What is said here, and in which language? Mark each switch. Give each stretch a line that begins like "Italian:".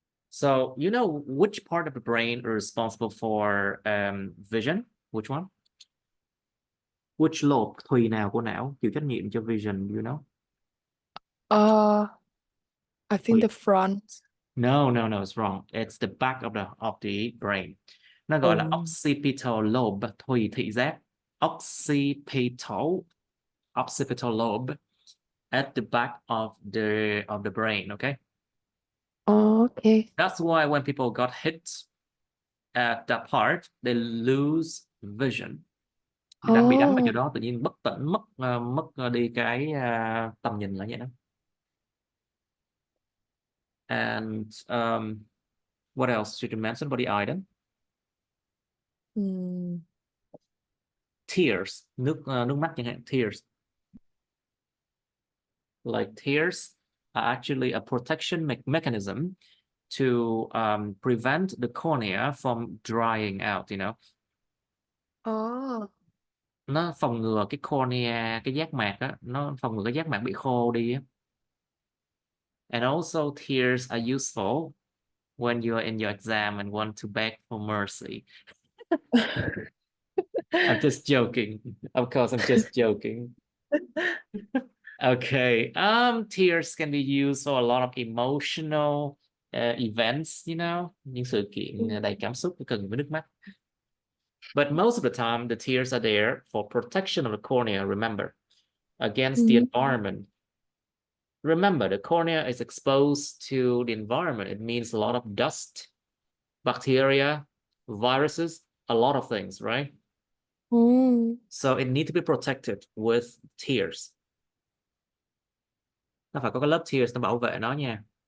English: So you know which part of the brain is responsible for vision? Which one? Which lobe,
Vietnamese: thùy nào của não chịu trách nhiệm cho vision,
English: you know? I think the front. No, it's wrong. It's the back of the brain.
Vietnamese: Nó gọi là occipital lobe, thùy thị giác.
English: Occipital lobe at the back of the brain, okay? Okay. That's why when people got hit at that part, they lose vision.
Vietnamese: Bị đánh vào chỗ đó tự nhiên bất tỉnh, mất đi cái tầm nhìn là vậy đó.
English: And what else should you mention about the eye then?
Vietnamese: Tears, nước mắt chẳng hạn, tears.
English: Like tears are actually a protection mechanism to prevent the cornea from drying out, you know. Oh.
Vietnamese: Nó phòng ngừa cái cornea, cái giác mạc á, nó phòng ngừa cái giác mạc bị khô đi á.
English: And also tears are useful when you are in your exam and want to beg for mercy. I'm just joking. Of course, I'm just joking. Okay. Tears can be used for a lot of emotional events, you know,
Vietnamese: những sự kiện đầy cảm xúc cần với nước mắt.
English: But most of the time, the tears are there for protection of the cornea, remember, against the environment. Remember, the cornea is exposed to the environment. It means a lot of dust, bacteria, viruses, a lot of things, right? So it needs to be protected with tears.
Vietnamese: Nó phải có cái lớp tears nó bảo vệ nó nha.